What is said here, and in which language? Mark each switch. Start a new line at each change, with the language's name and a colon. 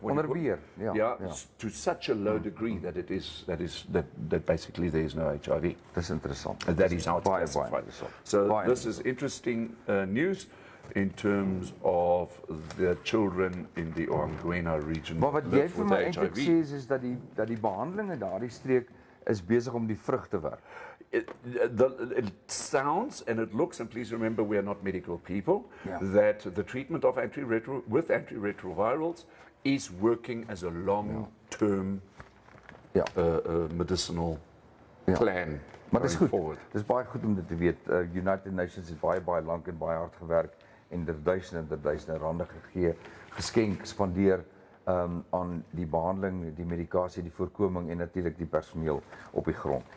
Afrikaans: onder beheer,
English: to such a low degree that that basically there is no HIV.
Afrikaans: Dis interessant.
English: That is how it's classified. So this is interesting news in terms of the children in the Ohangwena region.
Afrikaans: Maar wat jy vir my eintlik sê is dat die behandeling in daardie streek is besig om die vrug te werk.
English: It sounds and it looks, and please remember we are not medical people, that the treatment of antiretrovirals is working as a long-term medicinal plan.
Afrikaans: Maar dis goed. Dis baie goed om dit te weet. United Nations het baie lank en baie hard gewerk en duisende rande gegee, geskenk, spandeer aan die behandeling, die medikasie, die voorkoming en natuurlik die personeel op die grond.